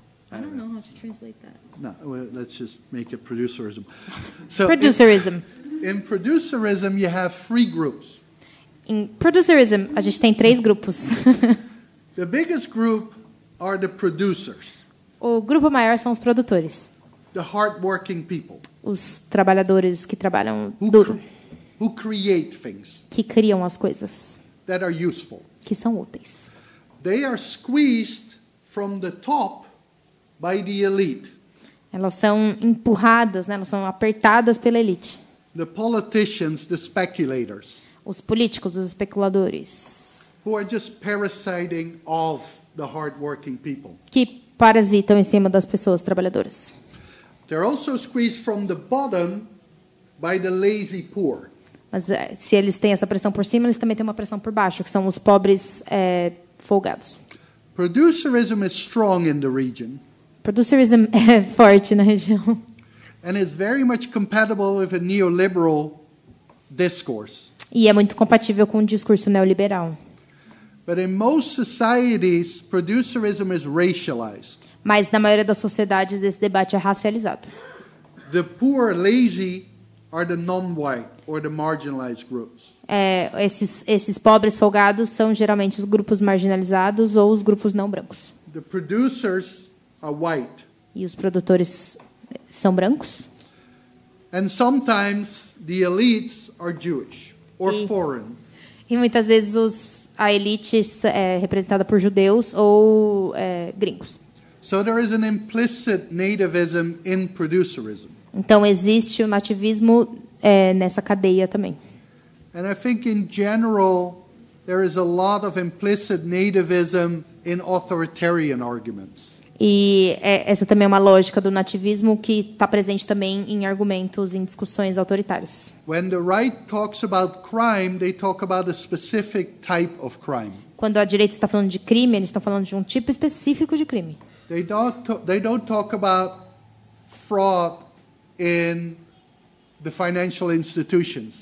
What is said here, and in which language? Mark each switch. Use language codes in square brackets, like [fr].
[en] I don't know how to translate that. No, well, let's just make it producerism. So Producerism. In producerism, you have three groups. [pt] Em producerism, a gente tem 3 grupos. [en] The biggest group are the producers, [pt] O grupo maior são os produtores, [en] the hardworking people [pt] os trabalhadores que trabalham duro, [en] who create things [pt] que criam as coisas, [en] that are useful. [pt] que são úteis. [en] They are squeezed from the top by the elite, [pt] Elas são empurradas, né? Elas são apertadas pela elite. [en] the politicians, the speculators, [pt] Os políticos, os especuladores, [en] who are just parasiting off the hardworking people. [pt] que parasitam em cima das pessoas trabalhadoras. [en] They're also squeezed from the bottom by the lazy poor. [pt] Mas se eles têm essa pressão por cima, eles também têm uma pressão por baixo, que são os pobres folgados. [en] Producerism is strong in the region, [pt] Producerism é forte na região. [en] and is very much compatible with a neoliberal discourse. [pt] E é muito compatível com o discurso neoliberal. [en] But in most societies, producerism is racialized. [pt] Mas na maioria das sociedades esse debate é racializado. [en] The poor, lazy, are the non-white or the marginalized groups. [pt] Esses pobres folgados são geralmente os grupos marginalizados ou os grupos não brancos. [en] The producers are white. [pt] E os produtores são brancos. [en] And sometimes the elites are Jewish or foreign. [pt] E muitas vezes a elite é representada por judeus ou gringos. [en] So there is an implicit nativism in producerism. [pt] Então existe o nativismo nessa cadeia também. [en] And I think in general there is a lot of implicit nativism in authoritarian arguments. [pt] E essa também é uma lógica do nativismo que está presente também em argumentos, em discussões autoritárias. [en] When the right talks about crime, they talk about a specific type of crime. [pt] Quando a direita está falando de crime, eles estão falando de um tipo específico de crime. [en] They don't talk about fraud in the financial institutions.